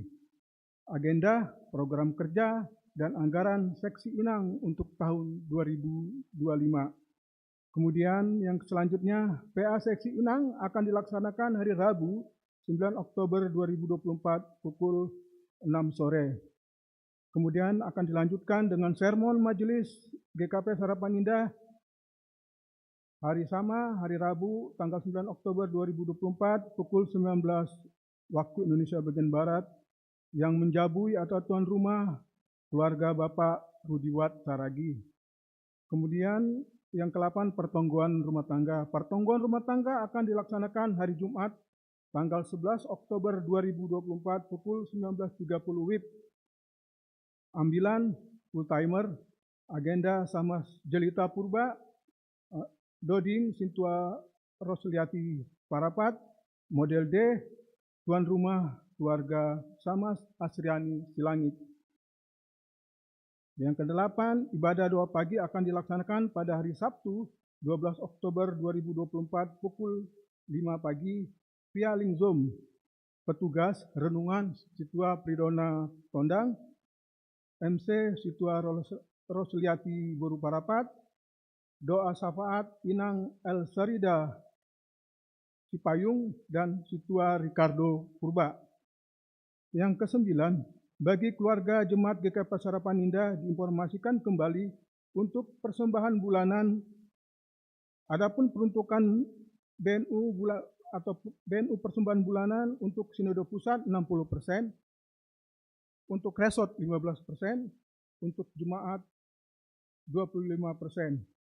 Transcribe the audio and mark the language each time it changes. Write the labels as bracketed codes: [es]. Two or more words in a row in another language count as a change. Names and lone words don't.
[id] Agenda, program kerja, dan anggaran seksi Inang untuk tahun 2025. Kemudian yang selanjutnya, PA seksi Inang akan dilaksanakan hari Rabu 9 Oktober 2024 pukul 6 sore. Kemudian akan dilanjutkan dengan sermon majelis GKP Harapan Indah hari sama, hari Rabu tanggal 9 Oktober 2024 pukul 19 waktu Indonesia bagian Barat, yang menjabui atau tuan rumah keluarga Bapak Rudiwat Saragi. Kemudian yang ke-8, pertongguan rumah tangga. Pertongguan rumah tangga akan dilaksanakan hari Jumat, tanggal 11 Oktober 2024 pukul 19.30 WIB. Ambilan [en] full timer, [id] agenda Samas Jelita Purba, Doding Sintua Rosliati Parapat, model D, tuan rumah keluarga Samas Asriani Silangit. Yang ke-8, ibadah doa pagi akan dilaksanakan pada hari Sabtu 12 Oktober 2024 pukul 5 pagi via link Zoom. Petugas renungan Situa Pridona Tondang, MC Situa Rosliati Boru Parapat, doa syafaat Inang El Sarida Cipayung dan Situa Ricardo Purba. Yang ke-9, bagi keluarga Jemaat GKP Sarapan Indah diinformasikan kembali untuk persembahan bulanan. Adapun peruntukan BNU persembahan bulanan untuk Sinode Pusat 60%, untuk resort 15%, untuk jemaat 25%.